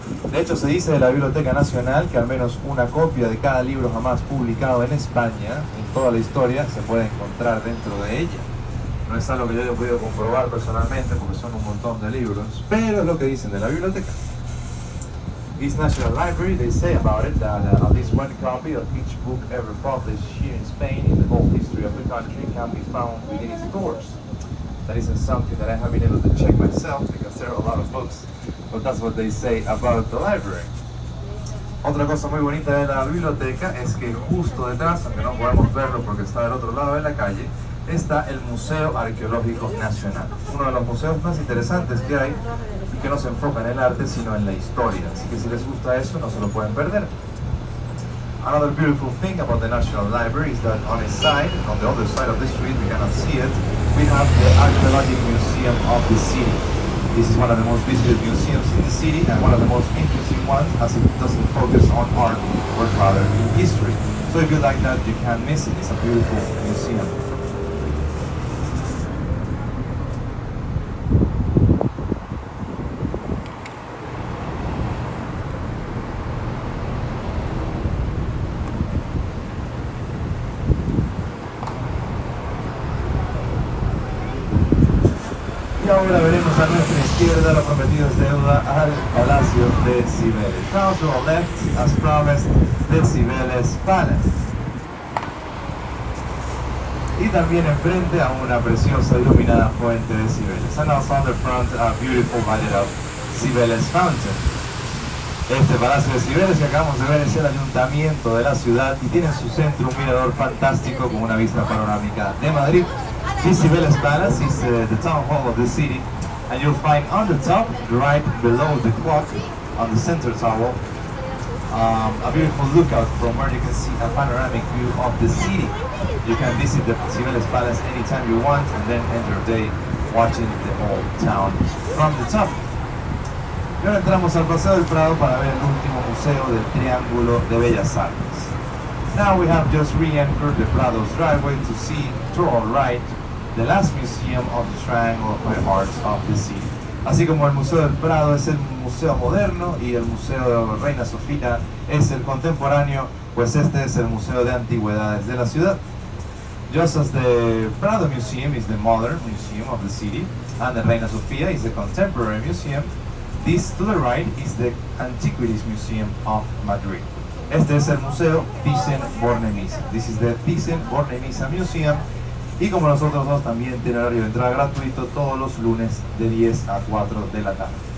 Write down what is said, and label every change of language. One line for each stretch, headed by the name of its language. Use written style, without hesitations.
Spanish: De hecho, se dice de la Biblioteca Nacional que al menos una copia de cada libro jamás publicado en España, en toda la historia, se puede encontrar dentro de ella. No es algo que yo haya podido comprobar personalmente porque son un montón de libros, pero es lo que dicen de la biblioteca.
English: This National Library, they say about it that at least one copy of each book ever published here in Spain in the whole history of the country can be found within its doors. That isn't something that I have been able to check myself because there are a lot of books, but that's what they say about the library.
Spanish: Otra cosa muy bonita de la biblioteca es que justo detrás, aunque no podemos verlo porque está del otro lado de la calle, está el Museo Arqueológico Nacional, uno de los museos más interesantes que hay y que no se enfoca en el arte sino en la historia, así que si les gusta eso no se lo pueden perder.
English: Another beautiful thing about the National Library is that on its side, on the other side of the street, we cannot see it, we have the Archaeological Museum of the city. This is one of the most visited museums in the city and one of the most interesting ones as it doesn't focus on art but rather in history. So if you like that, you can't miss it. It's a beautiful museum.
Spanish: Y ahora veremos a nuestra izquierda, lo prometido es deuda, al Palacio de Cibeles.
English: Now to our left, as promised, the Cibeles Palace.
Spanish: Y también enfrente a una preciosa iluminada fuente de Cibeles.
English: And also on the front, a beautiful lighted up Cibeles Fountain.
Spanish: Este Palacio de Cibeles que acabamos de ver es el ayuntamiento de la ciudad y tiene en su centro un mirador fantástico con una vista panorámica de Madrid.
English: This Cibeles Palace is the town hall of the city, and you'll find on the top, right below the clock, on the center tower, a beautiful lookout from where you can see a panoramic view of the city. You can visit the Cibeles Palace anytime you want and then end your day watching the whole town from the top.
Spanish: Y ahora entramos al Paseo del Prado para ver el último museo del Triángulo de Bellas Artes.
English: Now we have just re-entered the Prado's driveway to see, to our right, the last museum of the Triangle of Fine Arts of the city.
Spanish: Así como el Museo del Prado es el museo moderno y el Museo de Reina Sofía es el contemporáneo, pues este es el Museo de Antigüedades de la ciudad.
English: Just as the Prado Museum is the modern museum of the city and the Reina Sofía is the contemporary museum, this to the right is the Antiquities Museum of Madrid.
Spanish: Este es el Museo Thyssen-Bornemisza.
English: This is the Thyssen-Bornemisza Museum.
Spanish: Y como los otros dos también tiene horario de entrada gratuito todos los lunes de 10 a 4 de la tarde.